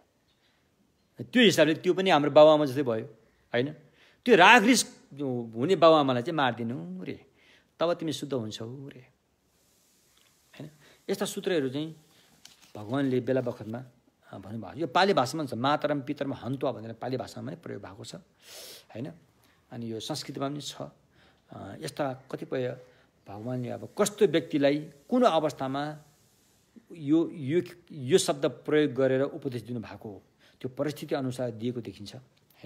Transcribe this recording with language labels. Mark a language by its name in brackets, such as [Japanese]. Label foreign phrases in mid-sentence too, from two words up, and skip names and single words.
[Nepali] त्यो हिसाबले त्यो पनि हाम्रो बाबुआमा जस्तै भयो होइन। त्यो राग रिस हुने बाबुआमालाई चाहिँ मारिदिनु रे, तब तिमी शुद्ध हुन्छौ रे होइन। यस्ता सूत्रहरू चाहिँ भगवानले बेला बखतमा भन्नुभएको। यो पाली भाषामा छ, [Pali] मातरम पितरम हन्तुवा [Nepali] भनेर पाली भाषामा पनि प्रयोग भएको छ होइन। अनि यो संस्कृतमा पनि छ। यस्ता कतिपय भगवानले अब कस्तो व्यक्तिलाई कुन अवस्थामा यो यो यो शब्द प्रयोग गरेर उपदेश दिनुभएको हो, त्यो परिस्थिति अनुसार दिएको देखिन्छ हैन।